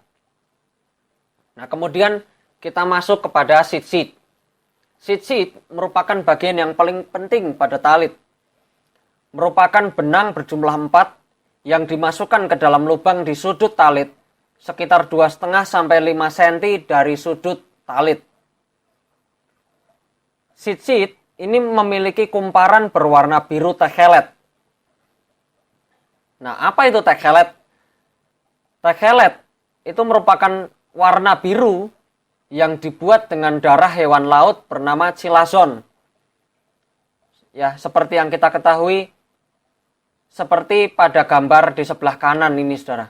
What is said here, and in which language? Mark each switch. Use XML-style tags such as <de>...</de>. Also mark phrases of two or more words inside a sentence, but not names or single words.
<id>Nah kemudian kita masuk kepada tzitzit. Tzitzit merupakan bagian yang paling penting pada talit. Merupakan benang berjumlah 4 yang dimasukkan ke dalam lubang di sudut talit sekitar 2,5 sampai 5 cm dari sudut talit. Tzitzit ini memiliki kumparan berwarna biru techelet. Nah, apa itu techelet? Techelet itu merupakan warna biru yang dibuat dengan darah hewan laut bernama chilazon. Ya, seperti yang kita ketahui, seperti pada gambar di sebelah kanan ini saudara.</id>